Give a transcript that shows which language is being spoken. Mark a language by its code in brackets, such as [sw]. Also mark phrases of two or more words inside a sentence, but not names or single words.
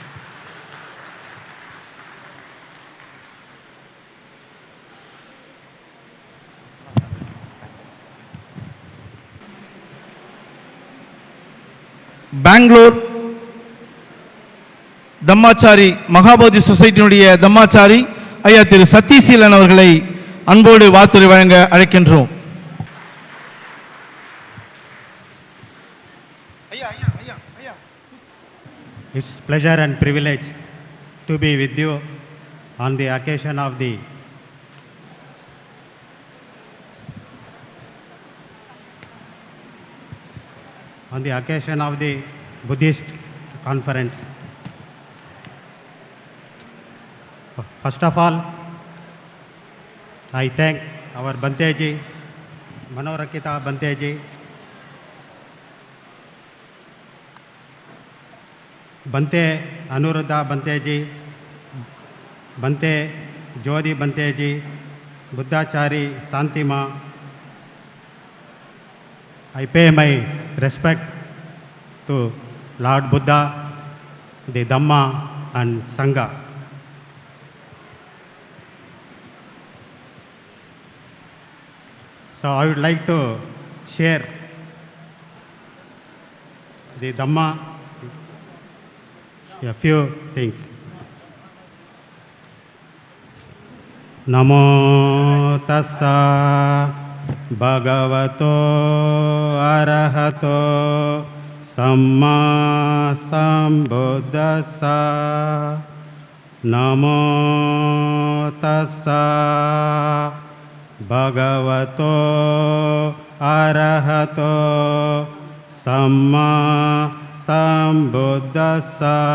[ta] பெங்களூர் தம்மாச்சாரி மகாபோதி சொசைட்டியினுடைய தம்மாச்சாரி ஐயா திரு சத்தீசீலன் அவர்களை அன்போடு வாழ்த்துரை வழங்க அழைக்கின்றோம். [en] It's pleasure and privilege to be with you on the occasion of the Buddhist conference. First of all, I thank our Banteji, Manorakita Banteji, Bante Anuruddha Banteji, Bante Jodi Banteji, Buddhachari Santima. I pay my respect to Lord Buddha, the Dhamma and Sangha. So I would like to share the Dhamma, a few things. [pi] Namo tassa bhagavato arahato samma sambuddhassa. Namo tassa bhagavato arahato samma sambuddhassa.